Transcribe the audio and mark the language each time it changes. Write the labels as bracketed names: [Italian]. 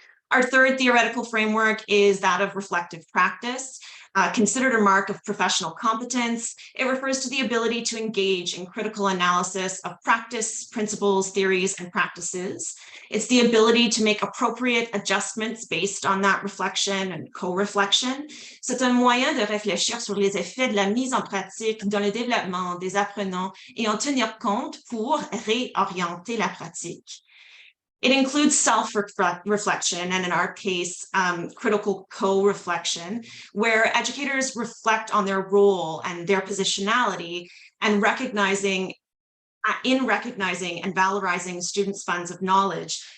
[English] Our third theoretical framework is that of reflective practice. Considered a mark of professional competence, it refers to the ability to engage in critical analysis of practice, principles, theories, and practices. It's the ability to make appropriate adjustments based on that reflection and co-reflection. [French] C'est un moyen de réfléchir sur les effets de la mise en pratique dans le développement des apprenants et en tenir compte pour réorienter la pratique. [English] It includes self-reflection, and in our case, critical co-reflection, where educators reflect on their role and their positionality, and recognizing and valorizing students' funds of knowledge.